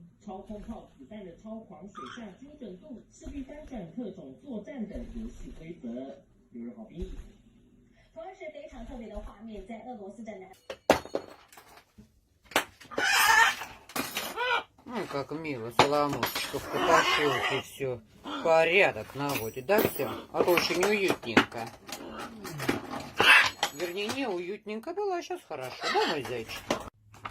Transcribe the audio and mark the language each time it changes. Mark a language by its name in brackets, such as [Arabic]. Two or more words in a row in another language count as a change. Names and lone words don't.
[Chinese] 超空炮子弹的超狂水下精准度，势必翻转特种作战等游戏规则。有人好评。同样是非常特别的画面，在俄罗斯的南。 [Russian] Ну, как мило, Соломушечка потащилась и все. Порядок наводит, да, все? А то очень уютненько. Вернее, не уютненько было, а сейчас хорошо. Да, мой зайчик?